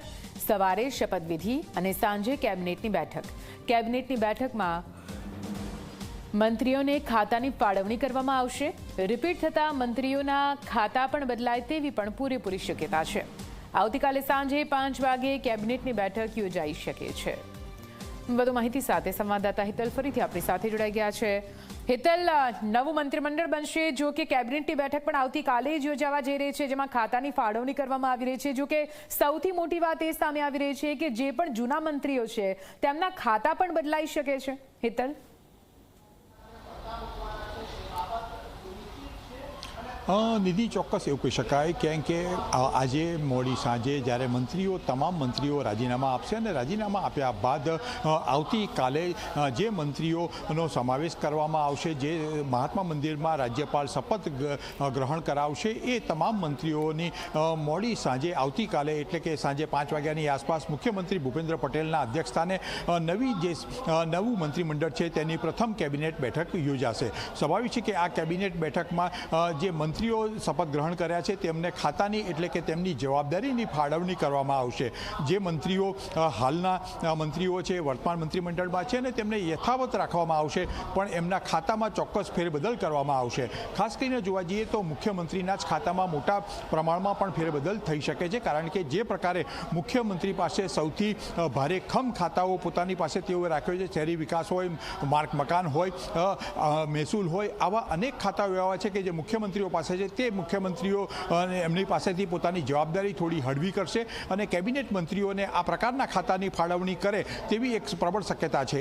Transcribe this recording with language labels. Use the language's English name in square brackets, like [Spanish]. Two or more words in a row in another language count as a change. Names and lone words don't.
[Gujarati] સવારે શપથવિધિ અને સાંજે કેબિનેટની બેઠક। કેબિનેટની બેઠકમાં મંત્રીઓને ખાતાની ફાળવણી કરવામાં આવશે। રિપીટ થતા મંત્રીઓના ખાતા પણ બદલાય તેવી પણ પૂરેપૂરી શક્યતા છે। આવતીકાલે સાંજે 5 વાગે કેબિનેટની બેઠક યોજાઈ શકે છે। વધુ માહિતી સાથે સંવાદદાતા હિતલ ફરીથી આપણી સાથે જોડાઈ ગયા છે। હિતલ, નવું મંત્રીમંડળ બનશે, જો કે કેબિનેટની બેઠક પણ આવતીકાલે જ યોજાવા જઈ રહી છે, જેમાં ખાતાની ફાળવણી કરવામાં આવી રહી છે। જો કે સૌથી મોટી વાત એ સામે આવી રહી છે કે જે પણ જૂના મંત્રીઓ છે તેમના ખાતા પણ બદલાઈ શકે છે। હિતલ, નિધિ ચોક્કસ એવું કહી શકાય કે આજ મોડી સાંજે જ્યારે મંત્રીઓ તમામ મંત્રીઓ રાજીનામા આપશે અને રાજીનામા આપ્યા બાદ આવતી કાલે જે મંત્રીઓનો સમાવેશ કરવામાં આવશે, જે મહાત્મા મંદિર માં રાજ્યપાલ શપથ ગ્રહણ કરાવશે, એ તમામ મંત્રીઓની મોડી સાંજે આવતી કાલે એટલે કે સાંજે 5 વાગ્યાની આસપાસ મુખ્યમંત્રી ભૂપેન્દ્ર પટેલના અધ્યક્ષસ્થાને નવું મંત્રીમંડળ છે તેની પ્રથમ કેબિનેટ બેઠક યોજાશે। સ્વાભાવિક છે કે આ કેબિનેટ બેઠક માં જે મંત્રીઓ શપથ ગ્રહણ કર્યા છે તેમને ખાતાની એટલે કે તેમની જવાબદારીની ફાળવણી કરવામાં આવશે। જે મંત્રીઓ હાલના મંત્રીઓ છે વર્તમાન મંત્રીમંડળમાં છે ને તેમને યથાવત રાખવામાં આવશે, પણ એમના ખાતામાં ચોક્કસ ફેરબદલ કરવામાં આવશે। ખાસ કરીને જોવા જઈએ તો મુખ્યમંત્રીના જ ખાતામાં મોટા પ્રમાણમાં પણ ફેરબદલ થઈ શકે છે, કારણ કે જે પ્રકારે મુખ્યમંત્રી પાસે સૌથી ભારે ખમ ખાતાઓ પોતાની પાસે તેઓએ રાખ્યો છે, શહેરી વિકાસ હોય, માર્ગ મકાન હોય, મહેસૂલ હોય, આવા અનેક ખાતાઓ એવા છે કે જે મુખ્યમંત્રીઓ પાસે તે મુખ્યમંત્રીઓ એમની પાસેથી પોતાની જવાબદારી થોડી હળવી કરશે અને કેબિનેટ મંત્રીઓને આ પ્રકારના ખાતાની ફાળવણી કરે તેવી એક પ્રબળ શક્યતા છે।